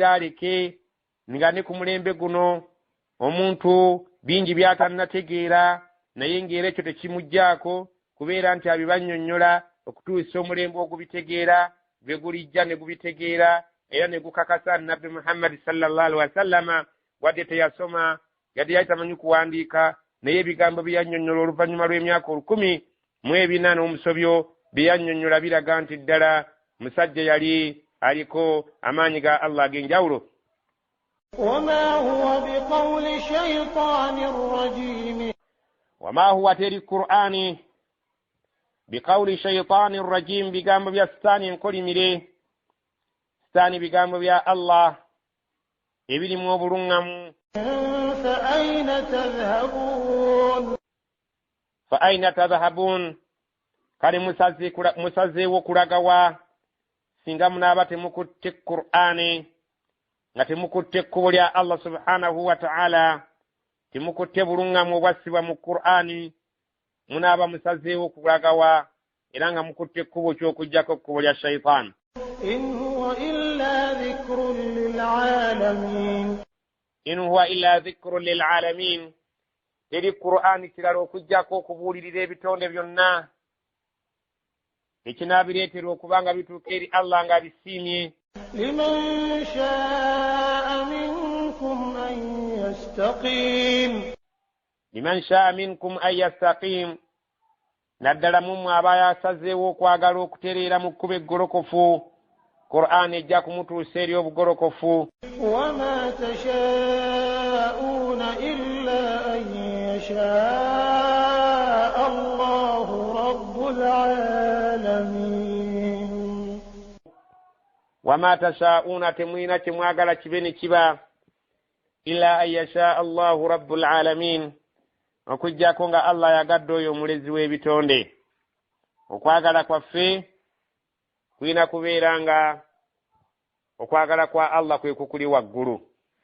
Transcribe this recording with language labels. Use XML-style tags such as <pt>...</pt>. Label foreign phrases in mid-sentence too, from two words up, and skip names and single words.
<lg>aleke, nga ne ku mulembe guno omuntu bingi by'atannategeera, naye ng'era ekyo tekimugjaako kubeera nti abibannyonnyola okutuusa omulembe ogubitegeera bwe gulijja ne gubitegeera, era ne gukakasa Nabbi Muhammad</lg> <ar>صلى الله عليه وسلم</ar> <lg>wadde teyasoma, yadde yali tamanyi kuwandiika, naye ebigambo bye yannyonnyola oluvannyuma lw'emyaka 14 n'omusobyo bye yannyonnyola biraga nti ddala musajja yali aliko amaanyi ga Allah ag'enjawulo.</lg> <ar>وما هو بقول شيطان رجيم وما هو</ar> <lg>تeri Qur'ani</lg> <ar>بقول شيطان رجيم,</ar> <lg>bigambo bya sitaani enkolimire, sitaani bigambo bya Allah ebirimu obuluŋŋamu.</lg> <ar>فأين تذهبون,</ar> <lg>kale musazeewo kulaga wa singa munaaba temukutte Qur'ani, nga temukutte ekkubo lya Allah</lg> <ar>سبحانه وتعالى,</ar> <lg>temukutte buluŋŋamu obwassibwa mu Qur'ani, munaaba musazeewo kulaga wa era nga mukutte ekkubo ky'okujjako ekkubo lya shaytan.</lg> <ar>إن هو إلا ذكر للعالمين, إن هو إلا ذكر للعالمين,</ar> <lg>teri Qur'ani kirala okujjako okubuulirira ebitonde byonna, ekinaabireetera okubanga bituuka eri Allah nga bisiimye.</lg> <ar>لمن شاء منكم أن يستقيم, لمن شاء منكم أن يستقيم,</ar> <lg>naddala mumwe aba yasazeewo okwagala okutereera mu kkubo eggolokofu, Qur'ani ejja kumutuusa eri obugolokofu.</lg> <ar>وما تشاءون إلا أن يشاء الله رب العالمين. وما تشاءون,</ar> <lg>temwina kyemwagala kibe ne kiba,</lg> <ar>إلا أن يشاء الله رب العالمين,</ar> <lg>okujjako nga Allah yagadde oyo omulezi w'ebitonde. Okwagala kwaffe kulina kubeera nga okwagala kwa Allah kwe kukuli waggulu.</lg>